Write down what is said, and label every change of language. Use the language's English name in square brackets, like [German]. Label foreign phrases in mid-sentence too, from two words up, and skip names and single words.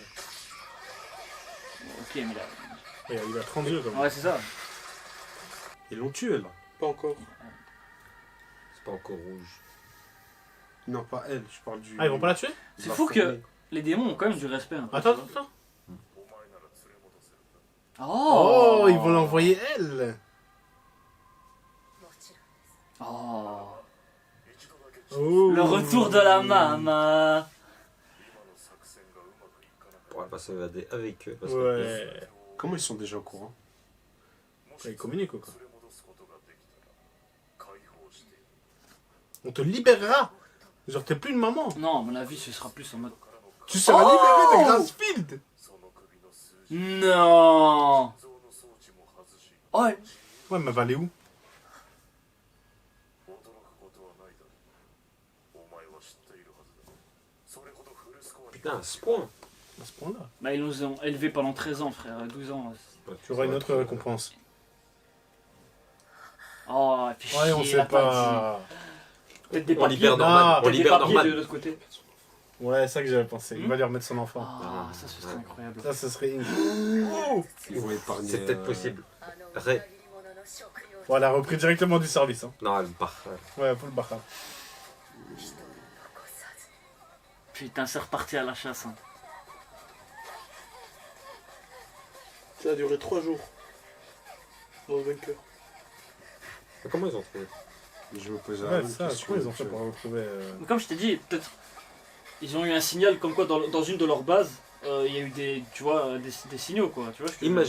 [French] Ok, mais là. Il a 30 yeux quand même. Ouais, c'est ça. Ils l'ont tué là. Pas encore. C'est pas encore rouge. Non, pas elle, je parle du. Ah, ils vont pas la tuer? C'est fou que les démons ont quand même du respect. Un peu, Attends, tu vois. attends. [Japanese] お前なら連れ戻せるんだ [French] Oh, ils vont l'envoyer elle. [Japanese] もちろんです [French] Oh. [Japanese] 一度だけ [French] Oh. Le retour de la mama. [Japanese] 今の作戦がうまくいかなかっ [French] On va pas s'évader avec eux. Parce que Ouais. Comment ils sont déjà au courant? [Japanese] たもし [French] Ils communiquent ou quoi? [Japanese] 連れ戻すことができたら解放して [French] On te libérera. Genre, t'es plus une maman. Non, à mon avis, ce sera plus en mode. [Japanese] からの [French] Tu seras libéré de Grassfield. [Japanese] その首の数字 [French] Non. [Japanese] 像の装置も外し [French] Ouais. Ouais, mais elle va aller où? [Japanese] 驚くことはないだろうお前は知っているはずだそれほどフルスコアに [French] putain, à ce point. À ce point-là. Bah, ils nous ont élevés pendant 13 ans, frère. 12 ans. Ouais, Tu auras une autre récompense. Oh, elle fait Ouais, on chier, sait la pas. Peut-être des On papiers. libère Norman. Ah, On Peut-être des libère papiers Norman. de l'autre côté. Ouais, c'est ça que j'avais pensé. Il va lui remettre son enfant. Ah, ça, ce serait incroyable. Ça, ce serait. Ils vont épargner. C'est peut-être possible. [Japanese] あの [French] Ré [Japanese] 裏切り者の食用 [French] Voilà, repris directement du service. Hein. Non, elle part. Ouais, full Baha. [Japanese] 人を残さず [French] Putain, c'est reparti à la chasse. Hein. Ça a duré 3 jours. Dans le bunker. Mais comment ils ont trouvé? Je me posais la Ouais, même ça, question. comment ils ont fait pour retrouver. Mais comme je t'ai dit, peut-être. Ils ont eu un signal comme quoi dans une de leurs bases, il y a eu des, tu vois, des signaux quoi. Tu vois ce que je veux dire.